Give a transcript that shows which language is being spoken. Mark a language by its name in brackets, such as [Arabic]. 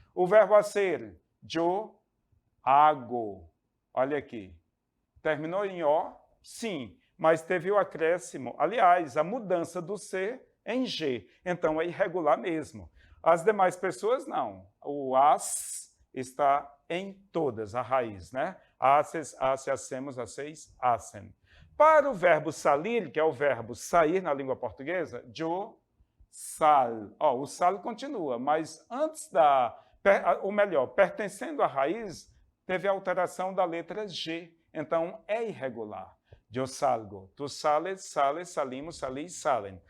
[Portuguese] O verbo hacer, [Spanish] yo hago. [Portuguese] Olha aqui. Terminou em O? Sim, mas teve o acréscimo. Aliás, a mudança do C em G. Então, é irregular mesmo. As demais pessoas, não. O as está em todas, a raiz, né? [Spanish] Haces, hace, hacemos, haceis, hacen. [Portuguese] Para o verbo salir, que é o verbo sair na língua portuguesa, [Spanish] yo sal. [Portuguese] O sal continua, mas antes ou melhor, pertencendo à raiz, teve a alteração da letra G. Então, é irregular. [Spanish] Yo salgo. Tu sales, sales, salimos, salis, salen.